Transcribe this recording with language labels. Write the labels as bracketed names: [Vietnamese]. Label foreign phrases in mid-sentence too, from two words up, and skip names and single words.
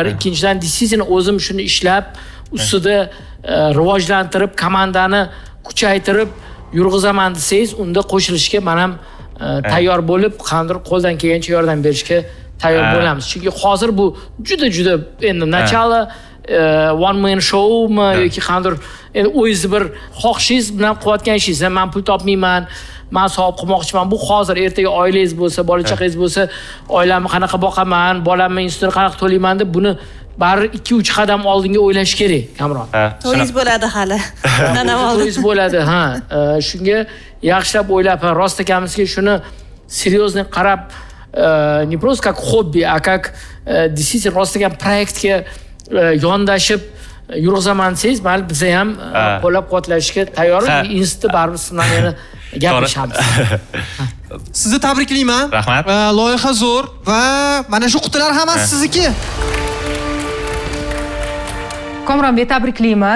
[Uzbek] Ikkinchidan, decision o'zim shuni ishlab, ustida rivojlantirib, komandani kuchaytirib yurg'izaman desangiz, unda qo'shilishga men ham tayyor bo'lib, qanday qo'ldan kelgancha yordam berishga tayyor bo'lamiz. Chunki hozir bu juda endi начало [English] one man showmi [Uzbek] yoki qanday endi o'zingiz bir xohishingiz bilan qilayotgan ishingiz. Men pul topmayman, men savob qilmoqchiman. Bu hozir ertaga oilangiz bo'lsa, bola chaqangiz bo'lsa, oilamni qanaqa boqaman, bolamni institutini qanaqa to'layman deb buni bari 2-3 qadam oldinga o'ylash kerak, Kamron. To'yingiz bo'ladi hali. Undan ham oldin. To'yingiz bo'ladi, shunga yaxshilab o'ylab, rost ekamizga shuni серьезно qarab, [Russian] не просто как хобби, а как действительно [Uzbek] rostlagan proyektga yondashib yurg'izaman desangiz, mayli biz ham qo'llab-quvvatlashga tayyormiz. Institut baribir siz bilan yana gaplashamiz. Sizni tabriklayman. Rahmat. Loyiha zo'r va mana shu qutilar hammasi sizniki. Komronbek, tabriklaymiz.